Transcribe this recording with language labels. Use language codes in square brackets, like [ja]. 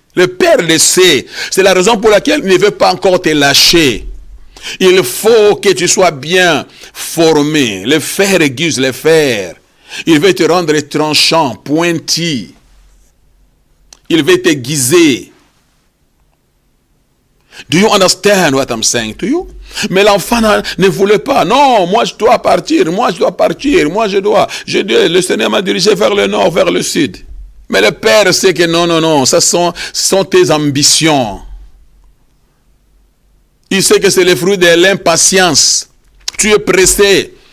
[fr] Le Père le sait. C'est la raison pour laquelle il ne veut pas encore te lâcher. Il faut que tu sois bien formé. Le fer aiguise le fer. Il veut te rendre tranchant, pointu. Il veut t'aiguiser. [en] Do you understand what I'm saying to you? [fr] Mais l'enfant ne voulait pas. Non, moi je dois partir. Moi je dois. Le Seigneur m'a dirigé vers le nord, vers le sud. Mais le Père sait que non, ce sont tes ambitions. Il sait que c'est le fruit de l'impatience. Tu es pressé.